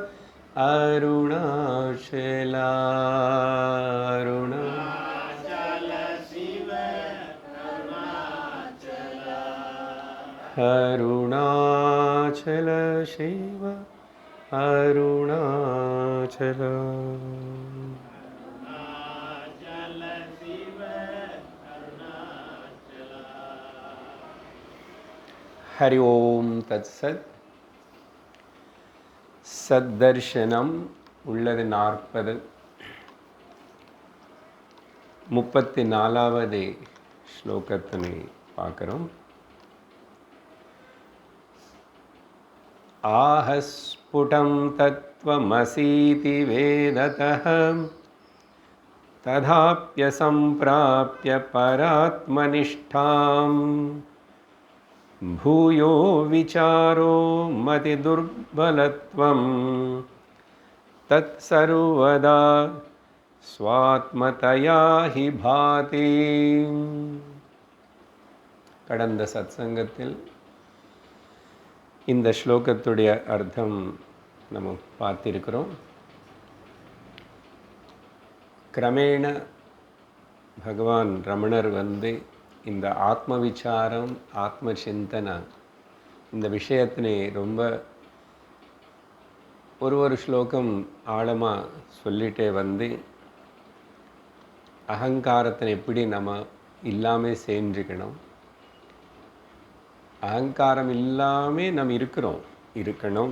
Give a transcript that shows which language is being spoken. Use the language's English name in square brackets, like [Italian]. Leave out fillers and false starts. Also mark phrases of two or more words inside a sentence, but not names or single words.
[Sanskrit] अरुणाचला अरुणाचल शिव अरुणाचला। हरि ओम तत्सत्। [Tamil] सद्दर्शनम உள்ளது 40 34வது ஸ்லோகத்தினை பார்க்கிறோம். [Sanskrit] आहस्फुटं तत्त्वमसीति वेदतः तथाप्यसम्प्राप्य परात्मनिष्ठां भूयो विचारो मतिदुर्बलत्वं तत्सर्वदा स्वात्मतया हि भाति। [Tamil] கடந்த சத்சங்கத்தில் இந்த ஸ்லோகத்துடைய அர்த்தம் நம்ம பார்த்திருக்கிறோம். கிரமேண பகவான் ரமணர் இந்த ஆத்ம விசாரம் ஆத்ம சிந்தனை இந்த விஷயத்தினை ரொம்ப ஒரு ஸ்லோகம் ஆழமாக சொல்லிட்டே அகங்காரத்தை எப்படி நம்ம இல்லாமல் செஞ்சுக்கணும், அகங்காரம் இல்லாமல் நம்ம இருக்கணும்.